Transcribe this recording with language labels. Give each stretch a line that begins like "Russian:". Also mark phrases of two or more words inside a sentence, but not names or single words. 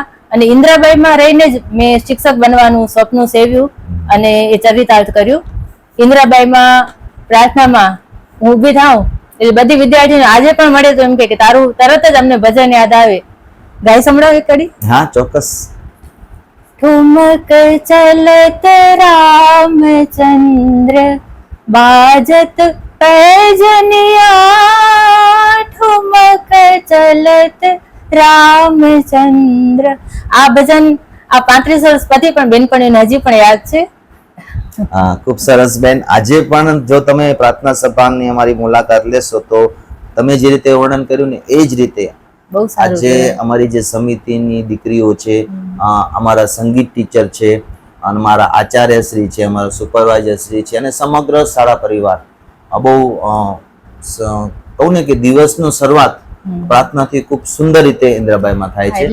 Gujarati: અને ઇન્દ્રાબાઈમાં રહીને જ મેં શિક્ષક બનવાનું સ્વપ્ન સેવ્યું અને એ ચરિતાર્થ કર્યું. ઇન્દ્રાબાઈમાં પ્રાર્થનામાં હું ઊભી થાઉં એટલે બધી વિદ્યાર્થીઓ આજે પણ મળે તો એમ કે તારું તરત જ અમને ભજન યાદ આવે. ગાઈ સંભળાવ એક કડી? હા, ચોક્કસ.
Awadhi: ठुमक चलत रामचंद्र बाजत पैजनिया, ठुमक चलत રામચંદ્ર.
Gujarati: આ ભજન આ 35 વર્ષ પછી પણ બેનપણીઓને હજી પણ યાદ છે. ખૂબ સરસ બેન. આજે પણ જો તમે પ્રાર્થના સભાની અમારી મુલાકાત લેશો તો તમે જે રીતે વર્ણન કર્યું ને એ જ રીતે આજે અમારી જે સમિતિની દીકરીઓ છે, અમારા સંગીત ટીચર છે, અમારા આચાર્ય શ્રી છે, અમારા સુપરવાઇઝર શ્રી છે અને સમગ્ર શાળા પરિવાર બહુ કહું ને કે દિવસનું શરૂઆત પ્રાર્થનાથી ખૂબ સુંદર રીતે ઇન્દ્રાબાઈમાં થાય છે.